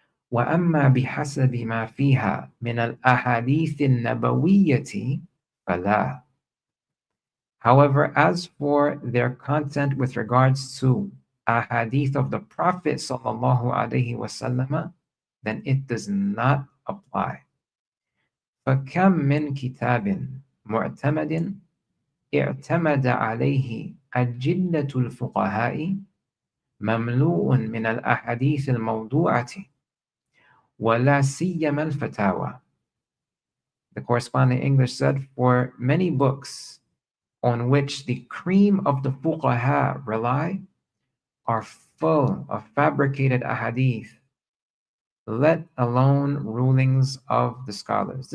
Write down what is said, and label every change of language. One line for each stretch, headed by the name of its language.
Arabic: وأما بحسب ما فيها من الأحاديث النبوية فلا.
English: However, as for their content with regards to ahadith of the Prophet sallallahu alayhi wasallam, then it does not apply.
Arabic: فكم من كتاب معتمد اعتمد عليه أجلة الفقهاء مملوء من الأحاديث الموضوعة ولا سيما الفتاوى.
English: The corresponding English said, for many books on which the cream of the fuqaha rely are full of fabricated ahadith, let alone rulings of the scholars.